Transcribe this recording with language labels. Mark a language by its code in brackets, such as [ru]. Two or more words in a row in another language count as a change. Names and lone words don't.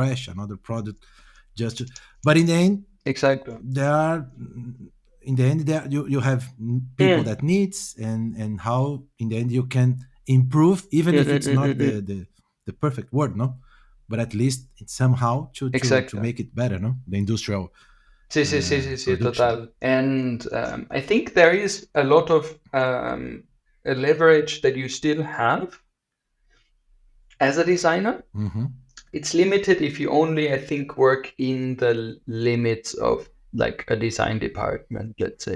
[en] trash, another product. Just to, but in the end exactly. there are in the end there you have people Mm, that needs and how in the end you can improve even mm, if mm, it's mm, not mm, mm. the perfect word, no, but at least it's somehow to Exactly. make it better, no, the industrial [ca] Sí, sí, sí, sí, sí, [en] production. total. And I think there is a lot of a leverage that you still have as a designer. Mm-hmm. It's limited if you only, I think, work in the limits of like a design department, let's say.